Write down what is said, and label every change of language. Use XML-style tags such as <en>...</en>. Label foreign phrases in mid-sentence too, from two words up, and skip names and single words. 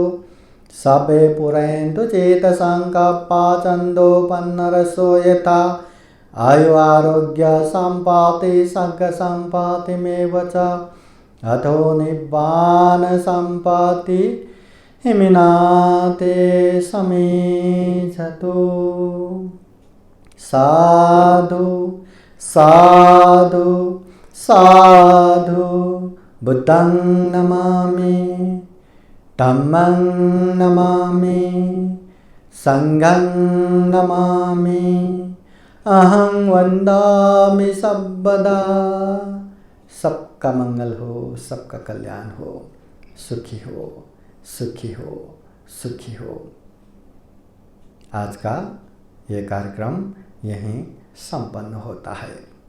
<pi>सर्वे पुरन्तु चेतसङ्कल्पा छन्दोपन्नरसो यथा। आयु आरोग्य सम्पत्ति सर्गसम्पत्तिमेव च। अथो निब्बान सम्पत्ति हिमिनाते समीचतु। साधु साधु साधु। बुद्धं नमामि, धम्मं नमामि, संघं नमामि। अहं वन्दामि सर्वदा।</pi> <hi>सबका मंगल हो, सबका कल्याण हो, सुखी हो, सुखी हो, सुखी हो। आज का ये कार्यक्रम यहीं संपन्न होता है।</hi>